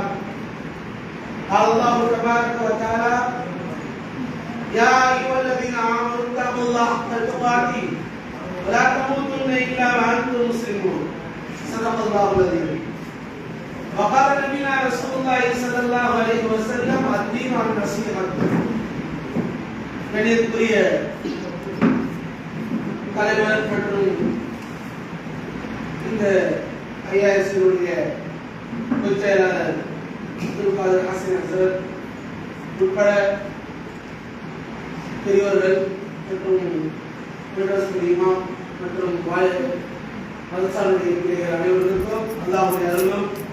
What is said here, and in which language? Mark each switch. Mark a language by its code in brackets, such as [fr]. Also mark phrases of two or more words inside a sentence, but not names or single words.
[ar] قال الله تبارك وتعالى: يا أيها الذين آمنوا اتقوا الله حق تقاته ولا تموتن إلا وأنتم مسلمون. صدق الله العظيم. وقال نبينا رسول الله صلى الله عليه وسلم: الدين النصيحة. [ta] கணியத்துக்குரிய தலைவர் மற்றும் இந்த ஐஆர்எஸ்னுடைய பொதுச் செயலாளர் திருப்பாதர் ஹாசின் சார் உட்பட பெரியவர்கள் மற்றும் இமாம் மற்றும் மதசாருடைய பிள்ளைகள் அனைவருக்கும் அல்லாஹ்வுடைய அருளும்